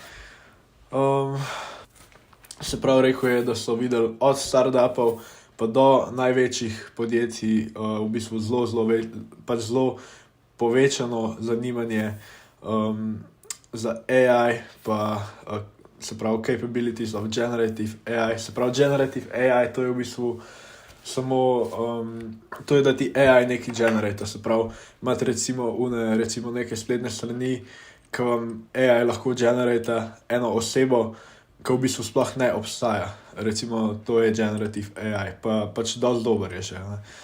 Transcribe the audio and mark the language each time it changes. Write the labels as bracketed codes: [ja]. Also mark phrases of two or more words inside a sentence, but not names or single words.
[sl] Se pravi, rekel je, da so videli od startupov pa do največjih podjetij v bistvu zelo povečano zanimanje za AI, se pravi [en] capabilities of generative AI. [sl] Se pravi, [en] generative AI, [sl] to je v bistvu samo, to je, da ti AI nekaj generata, se pravi, imate recimo neke spletne strani, ki vam AI lahko generata eno osebo, ki v bistvu sploh ne obstaja. Recimo, to je [en] generative AI, [sl] dosti dober je že, ne.